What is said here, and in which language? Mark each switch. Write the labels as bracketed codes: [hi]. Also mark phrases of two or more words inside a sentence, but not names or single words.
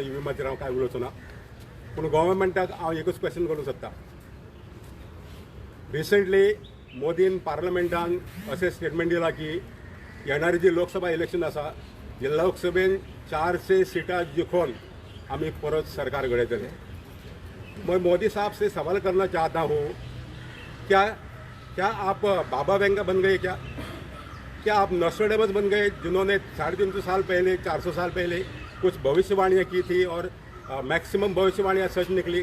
[kok] EVMचेर हांव कांय उलोवचो ना, पूण गव्हर्मेंटाक हांव एकूच क्वेश्चन करूंक सोदता. रिसंटली मोदीन पार्लमेंटान अशें स्टेटमेंट दिला की येणारी जी लोकसभा इलेक्शन आसा, ह्या लोकसभेन 400 सीटां जिखून आमी परत सरकार घडयतले. [hi] मैं मोदी साहब से सवाल करना चाहता हूँ, क्या आप बाबा वेंगा बन गए? क्या आप नोस्ट्राडामस बन गए, जिन्होंने 350 साल पहले, 400 साल पहले कुछ भविष्यवाणियाँ की थी और मैक्सिमम भविष्यवाणियाँ सच निकली?